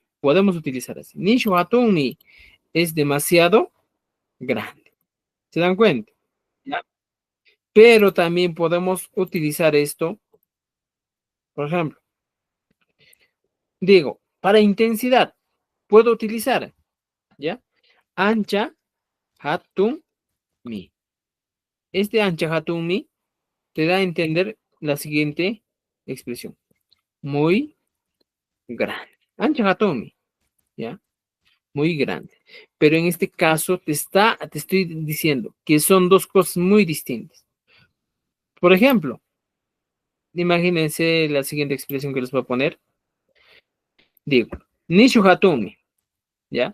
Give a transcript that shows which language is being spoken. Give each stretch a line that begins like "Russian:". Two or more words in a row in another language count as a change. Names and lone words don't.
Spanish: Podemos utilizar así.
Quechua: Nishu Hatun Mi
Spanish: es demasiado grande. ¿Se dan cuenta? ¿Ya? Pero también podemos utilizar esto, por ejemplo, digo, para intensidad, puedo utilizar ¿ya?
Quechua: Ancha, hatun, mi. Este ancha, hatun,
Spanish: mi te da a entender la siguiente expresión. Muy grande.
Quechua: Ancha, hatun, mi, ¿ya?
Spanish: Muy grande. Pero en este caso te estoy diciendo que son dos cosas muy distintas. Por ejemplo, imagínense la siguiente expresión que les voy a poner. Digo,
Quechua: nishu hatumi,
Spanish: ¿ya?